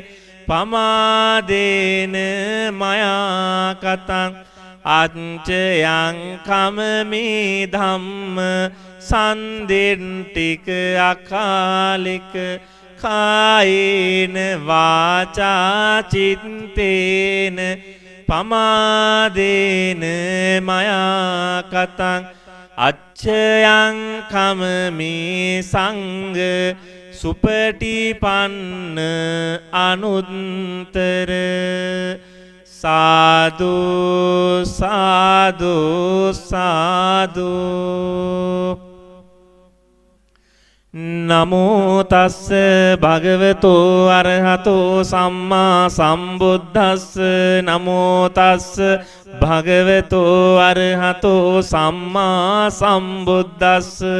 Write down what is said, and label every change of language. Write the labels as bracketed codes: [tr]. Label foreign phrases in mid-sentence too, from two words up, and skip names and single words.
[pi] පමාදේන මයා කතං අංචයං කමමේ ධම්ම සන්දෙන්ටික අකාලික කායේන වාචා චිත්තේන පමාදේන මයා කතං අච්චයං කමමේ සංඝ සුපටිපන්න අනුත්තර සාදු සාදු සාදු නමෝ තස්ස භගවතෝ අරහතෝ සම්මා සම්බුද්දස්ස නමෝ තස්ස භගවතෝ අරහතෝ සම්මා සම්බුද්දස්ස